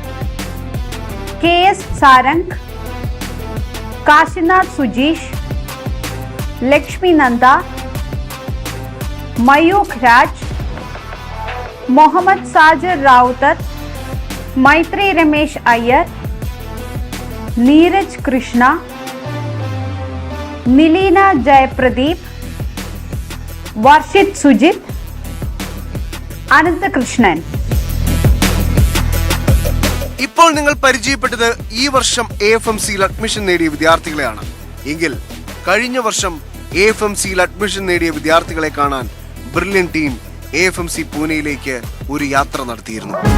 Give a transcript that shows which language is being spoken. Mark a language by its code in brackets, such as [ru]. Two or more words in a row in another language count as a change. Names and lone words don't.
[ml] KS सारंग, काशीनाथ सुजीश, लक्ष्मी नंदा, मयूख राज, मोहम्मद साजिर राउतर, मैत्री रमेश अय्यर, नीरज कृष्णा, मिलीना जयप्रदीप, वर्षित सुजित, अनंत कृष्णन. ഇപ്പോൾ നിങ്ങൾ പരിചയപ്പെട്ടത് ഈ വർഷം AFMCയിൽ അഡ്മിഷൻ നേടിയ വിദ്യാർത്ഥികളെയാണ്. എങ്കിൽ കഴിഞ്ഞ വർഷം AFMCയിൽ അഡ്മിഷൻ നേടിയ വിദ്യാർത്ഥികളെ കാണാൻ ബ്രില്യൻ ടീം AFMC പൂനെയിലേക്ക് ഒരു യാത്ര നടത്തിയിരുന്നു.